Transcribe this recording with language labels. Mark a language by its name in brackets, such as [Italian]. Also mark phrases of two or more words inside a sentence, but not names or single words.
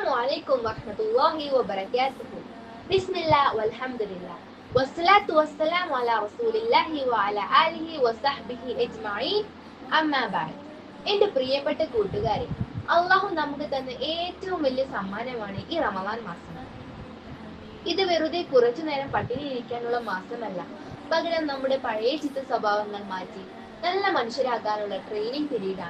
[Arabic] عليكم ورحمة الله وبركاته. بسم الله والحمد لله والصلاة والسلام على رسول الله وعلى آله وصحبه أجمعين. أما بعد. [Malayalam] എൻ്റെ പ്രിയപ്പെട്ട കൂട്ടുകാരെ, അള്ളാഹു നമുക്ക് തന്ന ഏറ്റവും വലിയ സമ്മാനമാണ് ഈ റമദാൻ മാസം. ഇത് വെറുതെ കുറച്ചു നേരം പട്ടിണി ഇരിക്കാനുള്ള മാസമല്ല, പകരം നമ്മുടെ പഴയ ചിത്ത സ്വഭാവങ്ങൾ മാറ്റി നല്ല മനുഷ്യരാകാനുള്ള [English] training period.